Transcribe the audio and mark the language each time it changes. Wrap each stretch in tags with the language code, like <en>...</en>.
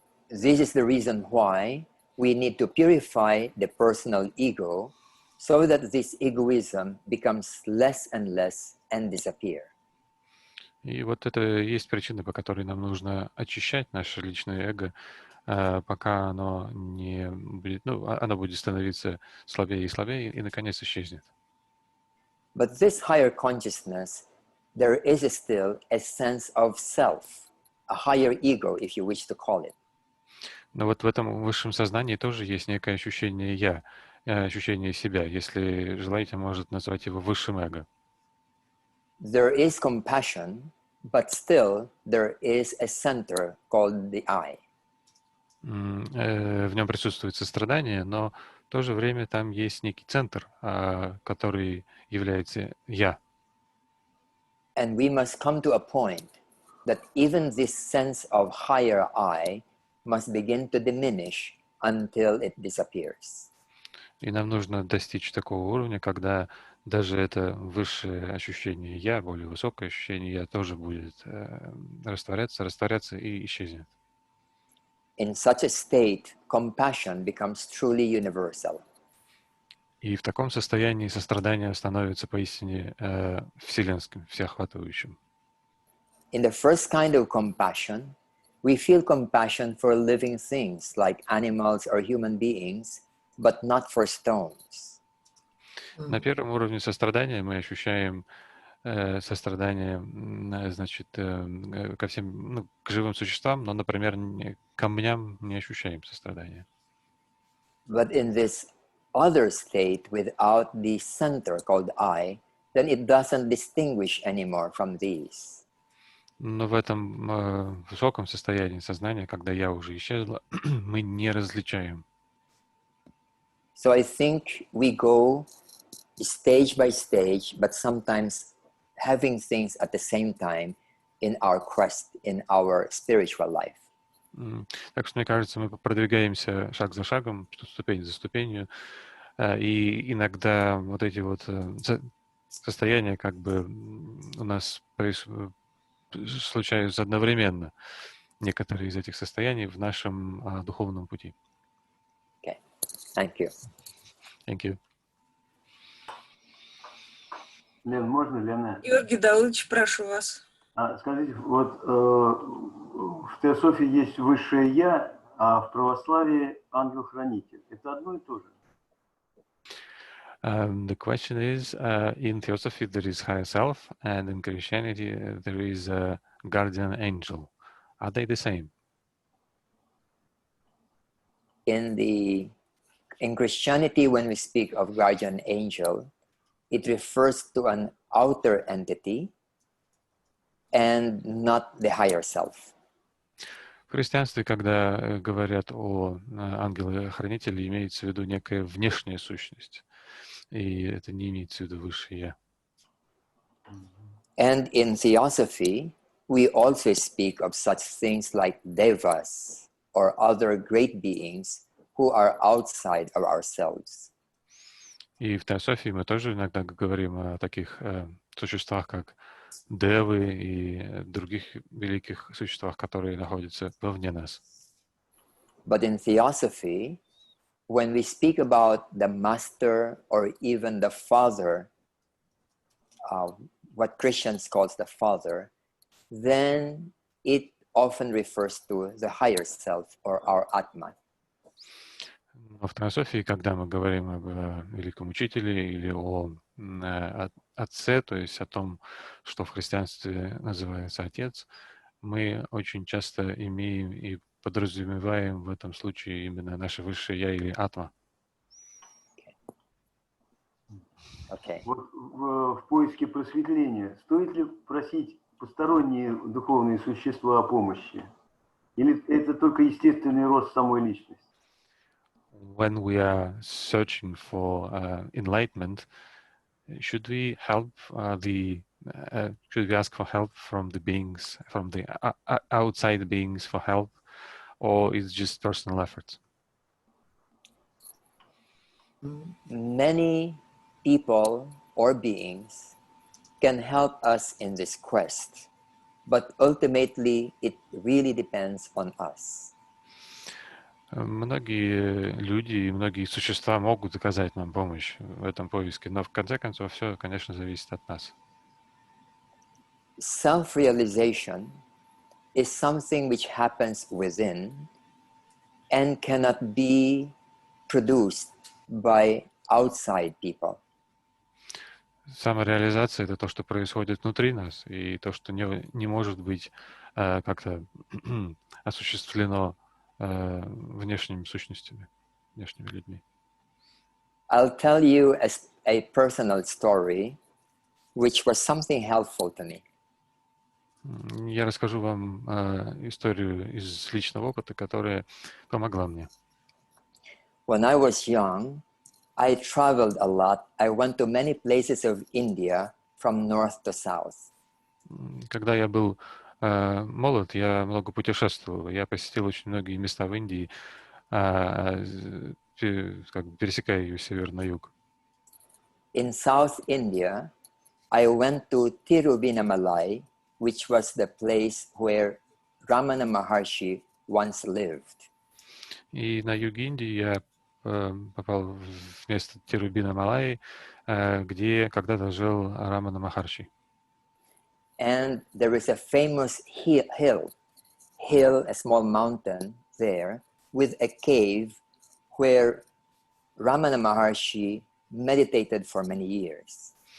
<en>This is the reason why we need to purify the personal ego so that this egoism becomes less and less and disappear.</en> <ru>И вот это и есть причина, по которой нам нужно очищать наше личное эго, пока оно не будет, оно будет становиться слабее и слабее и наконец исчезнет.</ru> <en>But this higher consciousness, there is still a sense of self, a higher ego, if you wish to call it.</en> <ru>Но вот в этом высшем сознании тоже есть некое ощущение «я», ощущение себя. Если желаете, может назвать его высшим эго.</ru> <en>There is compassion, but still there is a center called the I.</en> <ru>В нем присутствует сострадание, но в то же время там есть некий центр, который является «я».</ru> <en>And we must come to a point that even this sense of higher I must begin to diminish until it disappears.</en> <ru>И нам нужно достичь такого уровня, когда даже это высшее ощущение «я», более высокое ощущение «я» тоже будет растворяться и исчезнет.</ru> <en>In such a state, compassion becomes truly universal.</en> <ru>И в таком состоянии сострадание становится поистине вселенским, всеохватывающим.</ru> <en>In the first kind of compassion, we feel compassion for living things like animals or human beings, but not for stones.</en> <ru>На первом уровне сострадания мы ощущаем сострадание, значит, ко всем, к живым существам, но, например, к камням не ощущаем сострадания.</ru> <en>But in this other state without the center called I, then it doesn't distinguish anymore from these.</en> <ru>Но в этом высоком состоянии сознания, когда я уже исчезла, мы не различаем.</ru> <en>So I think we go stage by stage, but sometimes having things at the same time in our quest, in our spiritual life.</en> <ru>Так что, мне кажется, мы продвигаемся шаг за шагом, ступень за ступенью, и иногда вот эти вот состояния как бы у нас случаются одновременно, некоторые из этих состояний в нашем духовном пути.</ru> <en>Okay, thank you. Thank you.</en> <ru>Лен, можно, Лена? Георгий Давыдович, прошу вас. Скажите, вот в теософии есть высшее Я, а в православии ангел-хранитель. Это одно и то же?</ru> <en>The question is, in Theosophy there is higher self, and in Christianity there is a guardian angel. Are they the same? In Christianity, when we speak of guardian angel, it refers to an outer entity and not the higher self.</en> <ru>В христианстве, когда говорят о ангеле-хранителе, имеется в виду некая внешняя сущность, и это не имеется в виду высшее я.</ru> <en>And in Theosophy, we also speak of such things like devas or other great beings who are outside of ourselves.</en> <ru>И в Теософии мы тоже иногда говорим о таких существах, как девы и других великих существах, которые находятся вовне нас.</ru> <en>But in Theosophy, when we speak about the master or even the father, what Christians calls the father, then it often refers to the higher self or our Atma.</en> <ru>Но в Теософии, когда мы говорим об великом учителе или о отце, то есть о том, что в христианстве называется отец, мы очень часто имеем и подразумеваем в этом случае именно наше высшее я или атма.</ru> <en>Okay.</en> <ru>Вот в поиске просветления стоит ли просить посторонние духовные существа о помощи? Или это только естественный рост самой личности?</ru> <en>When we are searching for enlightenment, should we help should we ask for help from the beings, from the outside beings for help, or is it just personal effort? Many people or beings can help us in this quest, but ultimately it really depends on us.</en> <ru>Многие люди и многие существа могут оказать нам помощь в этом поиске, но в конце концов все, конечно, зависит от нас.</ru> <en>Self-realization is something which happens within and cannot be produced by outside people.</en> <ru>Самореализация — это то, что происходит внутри нас, и то, что не может быть как-то осуществлено внешними сущностями, внешними людьми.</ru> <en>I'll tell you a personal story which was something helpful to me.</en> <ru>Я расскажу вам историю из личного опыта, которая помогла мне.</ru> <en>When I was young, I traveled a lot. I went to many places of India from north to south.</en> <ru>Когда я был молод, я много путешествовал. Я посетил очень многие места в Индии, как бы пересекая ее с севера на юг.</ru> <en>In South India, I went to Tiruvannamalai, which was the place where Ramana Maharshi once lived.</en> <ru>И на юге Индии я попал в место Тирубинамалайи, где когда-то жил Рамана Махарши.</ru> <en>And there is a famous hill, a small mountain there, with a cave where Ramana Maharshi meditated for many years.</en>